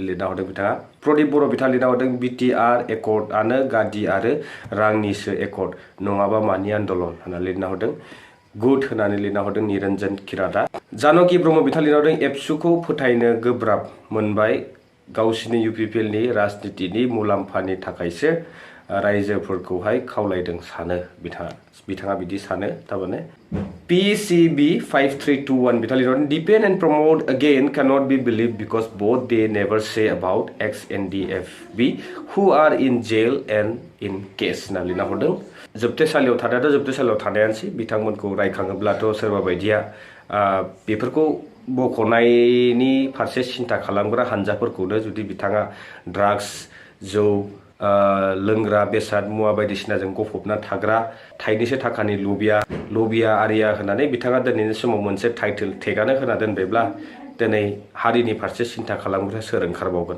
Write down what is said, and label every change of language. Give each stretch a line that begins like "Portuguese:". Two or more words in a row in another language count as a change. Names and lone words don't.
Bodo: लिरना हरदों बिथाङा प्रदीप बर' बिथाङा लिरना हरदों BTR एकर्डआनो गादि आरो रांनिसो एकर्ड नङाबा मानि आन्दलन होननानै लिरना हरदों गुड होननानै लिरना हरदों निरन्जन किरादा जानकि ब्रह्म बिथाङा लिरना हरदों एबसुखौ फोथायनो गोब्राब मोनबाय गावसिनि UPPL नि राजनितिनि मुलाम्फानि थाखायसो रायजोफोरखौहाय खावलायदों सानो बिथाङा बिदि सानो थारमाने PCB 5321 बिथाङा लिरना हरदों
English: defend and promote again cannot be believed because both they never say about ex-NDFB who are in jail and in case
Bodo: होनना लिरना हरदों जोबथेसालियाव थानायाथ' जोबथेसालियाव थानायानोसै बिथांमोनखौ रायखाङोब्लाथ' सोरबा बायदिया बेफोरखौ बख'नायनि फारसे सिन्था खालामग्रा हानजाफोरखौनो जुदि बिथाङा ड्राग्स जौ लोंग्रा बेसाद मुवा बायदिसिनाजों गफबना थाग्रा थाइनैसो थाखानि लबिया आरिया होननानै बिथाङा दिनैनि समाव मोनसे टाइटेल टेगानो होना दोनबायब्ला दिनै हारिनि फारसे सिन्था खालामग्रा सोर ओंखारबावगोन